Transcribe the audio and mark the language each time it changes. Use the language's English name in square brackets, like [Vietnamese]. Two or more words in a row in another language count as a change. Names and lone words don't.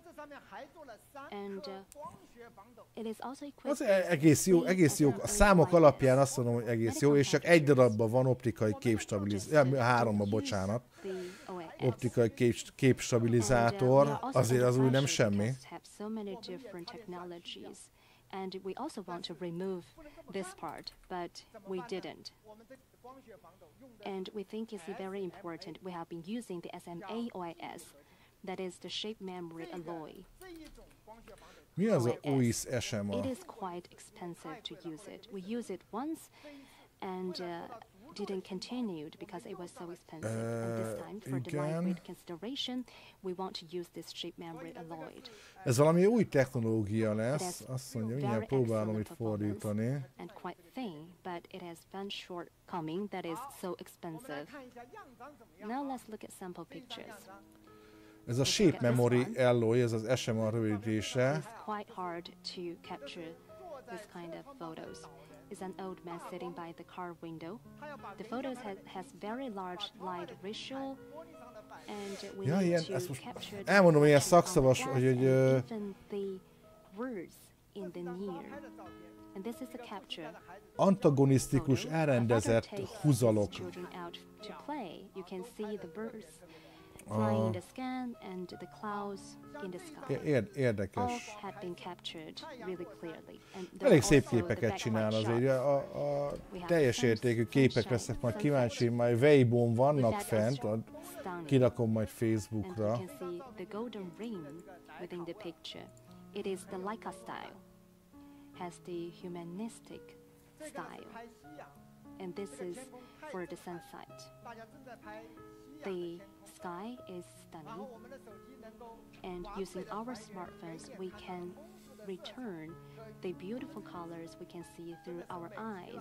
[Hungarian] Az egész jó. A számok alapján azt mondom, hogy egész jó, és csak egy darabban van optikai képstabilizátor. 3-ban, bocsánat. Optikai képstabilizátor. Azért az úgy nem semmi. [English] And we also want to remove this part, but we didn't. And we think it's very important. We have been using the SMA OIS, that is the shape memory alloy. [Hungarian] Mi az a OIS SMA? [English] It is quite expensive to use it. We use it once and didn't continue because it was so expensive. And this time, for the lightweight consideration, we want to use this shape memory alloy. [Hungarian] Ez valami új technológia lesz, azt mondja, mindjárt próbálom itt fordítani. [English] And quite thin, but it has one shortcoming that is so expensive. Now let's look at sample pictures. [Hungarian] Ez a [English] shape memory alloy, [Hungarian] ez az SMA rövidítése. [English] It's quite hard to capture this kind of photos. Is an old man sitting by the car window. The photos has very large light ratio, and we need to capture. [Hungarian] Elmondom, ilyen szakszavas, hogy [English] even the words in the near And this is a capture. [Hungarian] Antagonisztikus, elrendezett húzalok. [English] Children out to play. You can see the birds flying in the sky and the clouds in the sky. All [Hungarian] Érdekes. [English] had been captured really clearly. And [Hungarian] Elég szép képeket csinál azért. A teljes értékű képek lesznek majd kíváncsi, majd Weibo-n vannak fent, kirakom majd Facebookra. [English] And you can see the golden ring within the picture. It is the Leica style. Has the humanistic style. And this is for the sunset. The sky is stunning, and using our smartphones we can return the beautiful colors we can see through our eyes.